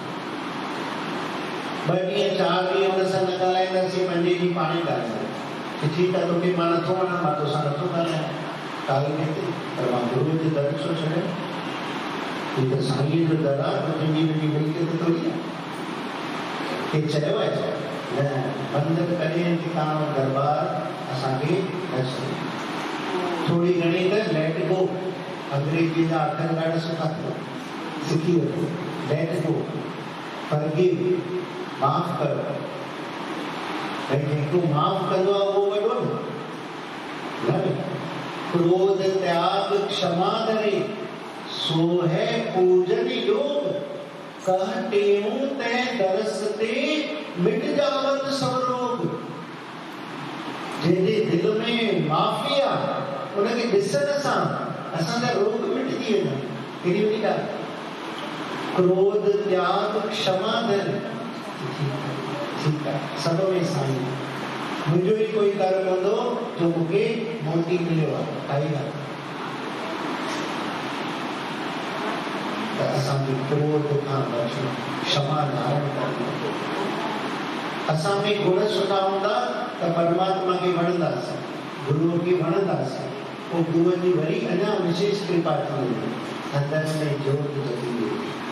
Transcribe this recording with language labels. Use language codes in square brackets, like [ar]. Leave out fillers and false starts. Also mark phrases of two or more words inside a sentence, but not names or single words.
[sd] 2 ॾींहं 4 ॾींहं हुन सां न ॻाल्हाईंदासीं 5 ॾींहं पाणे ॻाल्हाईंदासीं ठीकु आहे तोखे मां नथो वञा मां तोसां नथो ॻाल्हायां ॻाल्हि ते पर मां गुरूअ जे दर छो छॾियां ही त साईंअ जो दर आहे तुंहिंजी मुंहिंजी मिल्कियत थोरी आहे हे चयो आहे न बंदि कॾहिं ठिकाणो दरबार असांखे न छॾे थोरी घणी त लेट गो अंग्रेजी जा अखर ॾाढा सुठा अथव सिखी वठो [en] let go forgive [sd] माफ़ करो भई जेको माफ़ कंदो आहे उहो वॾो न [hi] क्रोध त्याग क्षमा करे सो है पूजन योग कहते हूँ तै दरस ते मिट जावत सब रोग [sd] जंहिंजे दिल में माफ़ी आहे उनखे ॾिसण सां असांजा रोग मिटिजी वेंदा कहिड़ी वॾी ॻाल्हि क्रोध त्याग क्षमा धन ठीकु आहे सभ में साईं मुंहिंजो ई कोई कर्म हूंदो जो मूंखे मोती मिलियो आहे काई ॻाल्हि त असांखे क्रोध खां बचणो क्षमा धारण करणो असां में गुण सुठा हूंदा त परमात्मा खे वणंदासीं गुरूअ खे वणंदासीं पोइ गुरूअ जी वरी अञा विशेष कृपा थी वेंदी अंदर में जोत जॻी वेंदी